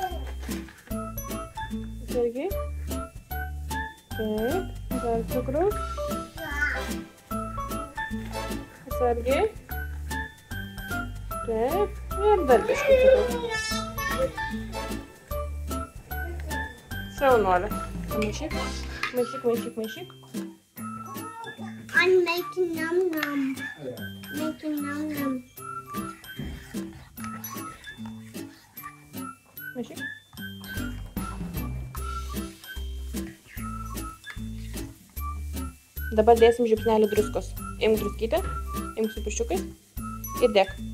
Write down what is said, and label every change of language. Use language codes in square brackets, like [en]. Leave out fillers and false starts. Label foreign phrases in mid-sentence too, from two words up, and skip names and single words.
[lt] Atsargiai. Taip, dar cukrų. Atsargiai. Taip, ir dar biškį cukrų. Šaunuolė. Maišyk. [en] I'm making num. [lt] Maišyk. Dabar dėsim žiupsnelį druskos. Imk druskytę, imk su pirščiukais ir dėk.